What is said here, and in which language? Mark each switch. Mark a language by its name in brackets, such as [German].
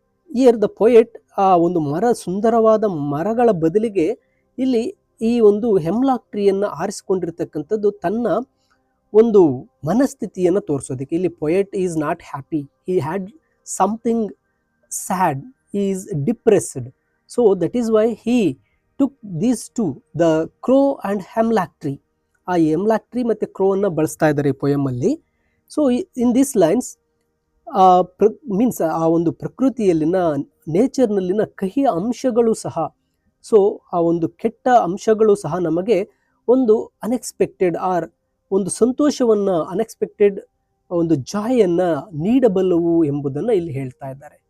[English] here the poet [Kannada] ಆ ಒಂದು ಸುಂದರವಾದ ಮರಗಳ ಬದಲಿಗೆ ಇಲ್ಲಿ ಈ ಒಂದು ಹೆಮ್ಲಾಕ್ ಟ್ರೀಯನ್ನು ಆರಿಸಿಕೊಂಡಿರ್ತಕ್ಕಂಥದ್ದು ತನ್ನ ಒಂದು ಮನಸ್ಥಿತಿಯನ್ನು ತೋರಿಸೋದಕ್ಕೆ. [English] ಇಲ್ಲಿ poet is not happy, he had something sad, he is depressed. So that is why he took these two, the crow and hemlock tree. [Kannada] ಆ ಹೆಮ್ಲಾಕ್ ಟ್ರೀ ಮತ್ತು ಕ್ರೋವನ್ನು ಬಳಸ್ತಾ ಇದ್ದಾರೆ ಈ ಪೊಯಮಲ್ಲಿ. [English] so in this lines means [Kannada] ಆ ಒಂದು ಪ್ರಕೃತಿಯಲ್ಲಿನ, ನೇಚರ್ನಲ್ಲಿನ ಕಹಿ ಅಂಶಗಳು ಸಹ, ಸೊ ಆ ಒಂದು ಕೆಟ್ಟ ಅಂಶಗಳು ಸಹ ನಮಗೆ ಒಂದು ಅನ್ಎಕ್ಸ್ಪೆಕ್ಟೆಡ್ ಆರ್ ಒಂದು ಸಂತೋಷವನ್ನು, ಅನ್ಎಕ್ಸ್ಪೆಕ್ಟೆಡ್ ಒಂದು ಜಾಯನ್ನು ನೀಡಬಲ್ಲವು ಎಂಬುದನ್ನು ಇಲ್ಲಿ ಹೇಳ್ತಾ ಇದ್ದಾರೆ.